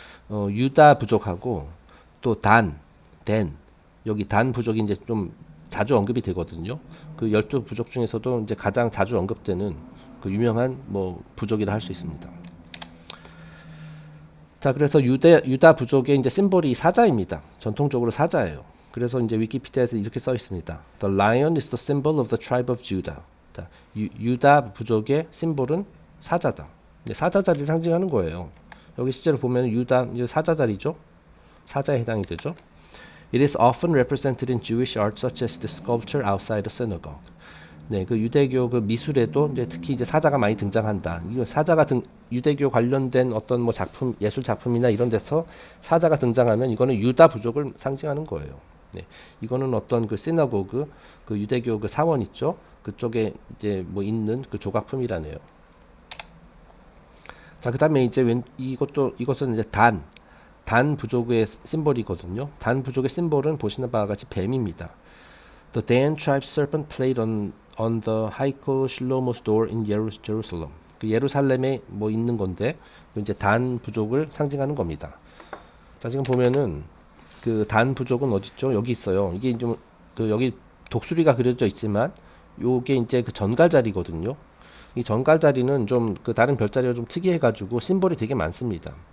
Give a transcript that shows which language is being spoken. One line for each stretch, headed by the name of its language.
Korean: 유다 부족하고 또 댄, 여기 단 부족이 이제 좀 자주 언급이 되거든요. 그 12부족 중에서도 이제 가장 자주 언급되는 그 유명한 뭐 부족이라 할 수 있습니다. 자, 그래서 유다 부족의 이제 심볼이 사자입니다. 전통적으로 사자예요. 그래서 이제 위키피디아에서 이렇게 써 있습니다.
English: The lion is the symbol of the tribe of Judah.
Korean: 유다 부족의 심볼은 사자다. 사자 자리를 상징하는 거예요. 여기 실제로 보면 유다 사자 자리죠. 사자에 해당이 되죠.
English: It is often represented in Jewish art, such as the sculpture outside the synagogue.
Korean: 네, 그 유대교 그 미술에도 이제 특히 이제 사자가 많이 등장한다. 이거 사자가 유대교 관련된 어떤 뭐 작품, 예술 작품이나 이런 데서 사자가 등장하면 이거는 유다 부족을 상징하는 거예요. 네, 이거는 어떤 그 시나고그, 그 유대교 그 사원 있죠. 그쪽에 이제 뭐 있는 그 조각품이라네요. 자, 그다음에 이제 이것은 이제 단 부족의 심볼이거든요. 단 부족의 심볼은 보시는 바와 같이 뱀입니다.
English: The Dan tribe serpent played on the Heichal Shlomo's door in Jerusalem.
Korean: 그 예루살렘에 뭐 있는 건데 이제 단 부족을 상징하는 겁니다. 자, 지금 보면은 그 단 부족은 어디 있죠? 여기 있어요. 이게 좀 그 여기 독수리가 그려져 있지만 요게 이제 그 전갈자리거든요. 이 전갈자리는 좀 그 다른 별자리가 좀 특이해가지고 심볼이 되게 많습니다.